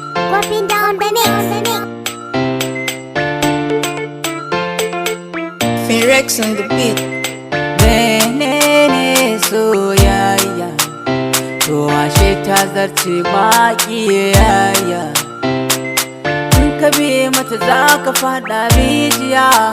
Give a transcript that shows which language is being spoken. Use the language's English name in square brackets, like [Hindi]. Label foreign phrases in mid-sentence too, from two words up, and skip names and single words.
[English] Popping down the mix. Firex on the beat. [Hausa] Menene soyayya? To ashe ta zarce ma kiyayya. In ka bi mata za ka faɗa rijiya.